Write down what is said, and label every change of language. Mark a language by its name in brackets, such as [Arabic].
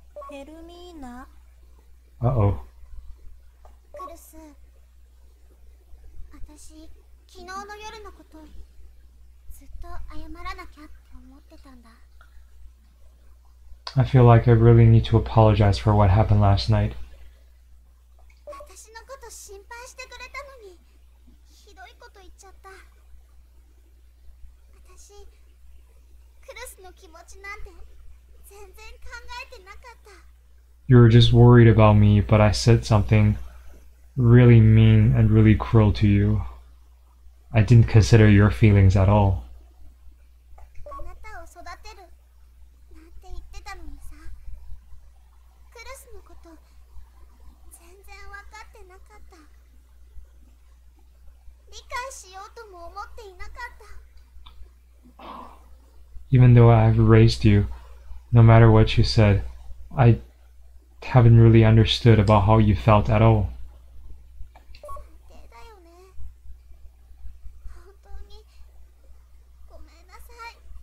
[Japanese] ヘルミーナ。 [English] Uh-oh. [Japanese] クルス、私昨日の夜のことずっと謝らなきゃって思ってたんだ。 [English] I feel like I really need to apologize for what happened last night. [Japanese] 私のこと心配してくれたのにひどいこと言っちゃった。私クルスの気持ちなんて全然考えてなかった。 [English] You were just worried about me, but I said something really mean and really cruel to you. I didn't consider your feelings at all. [Japanese] あなたを育てるなんて言ってたのにさ、クルスのこと全然分かってなかった。理解しようとも思っていなかった。 [English] Even though I've raised you, no matter what you said, I haven't really understood about how you felt at all. [Japanese] 最低だよね。本当にごめんなさい。